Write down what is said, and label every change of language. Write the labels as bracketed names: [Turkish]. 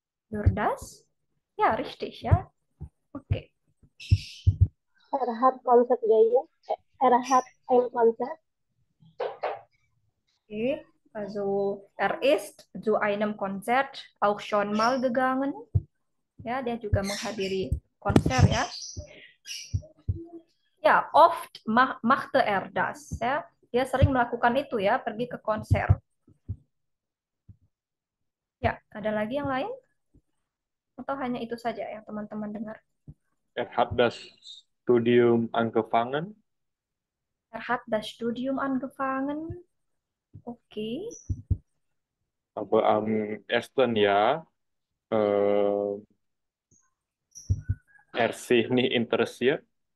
[German] Nur das? Ja, richtig, ja. Okay. Er hat Konzert gehen. Er hat ein Konzert. Okay. Also er ist zu einem Konzert auch schon mal gegangen. [Indonesian] Ya, dia juga menghadiri konser ya. Ya, [German] oft machte er das. [Indonesian] Ya, dia sering melakukan itu ya, pergi ke konser. Ya, ada lagi yang lain? Atau hanya itu saja yang teman-teman dengar? [German] Er hat das Studium angefangen. Er hat das Studium angefangen. Okay. Aber am ersten Jahr er sich nicht interessiert.